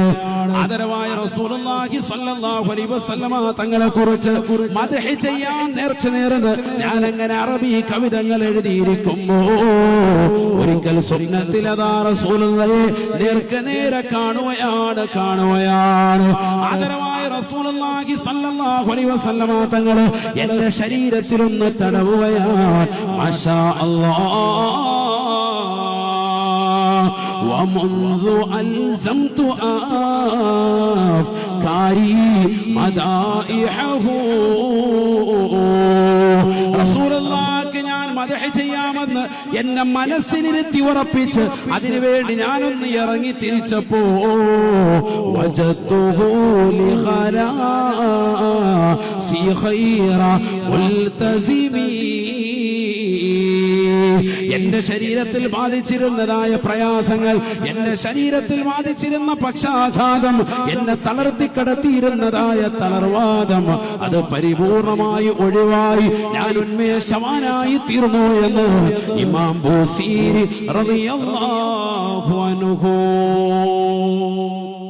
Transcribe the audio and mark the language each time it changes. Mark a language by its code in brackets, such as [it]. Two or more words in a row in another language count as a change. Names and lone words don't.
[ml] ആദരവായ [ar] رسول الله صلى الله عليه وسلم [ml] തങ്ങളെ കുറിച്ച് മദ്ഹ് ചെയ്യാൻ നേർച്ച നേർന്നത് ഞാൻ അങ്ങനെ അറബി കവിതകൾ എഴുതിയിരിക്കുമ്പോ ഒരിക്കൽ സ്വപ്നത്തിൽ അതാ റസൂലുള്ളാഹി നേരെ കാണുകയാണ്. ആദരവായ [ar] رسول الله صلى الله عليه وسلم [ml] തങ്ങൾ എന്റെ ശരീരത്തിലൊന്ന് തടവുകയാണ്. [ar] ما شاء الله ومنذ ألزمت أفكاري مدائحه رسول الله [ml] ഞാൻ മദ്ഹ് ചെയ്യാമെന്ന് എന്നെ മനസ്സിലിരുത്തി ഉറപ്പിച്ച് അതിനുവേണ്ടി ഞാനൊന്ന് ഇറങ്ങി തിരിച്ചപ്പോ [ar] وجدته لخلاصي خير ملتزم [ml] എന്റെ ശരീരത്തിൽ ബാധിച്ചിരുന്നതായ പ്രയാസങ്ങൾ, എന്റെ ശരീരത്തിൽ ബാധിച്ചിരുന്ന പക്ഷാഘാതം, എന്നെ തളർത്തിക്കടത്തിയിരുന്നതായ തളർവാദം, അത് പരിപൂർണമായി ഒഴിവായി ഞാൻ ഉന്മേഷവാനായി തീർന്നു എന്ന് ഇമാം ബുസീരി [ar] رضي الله عنه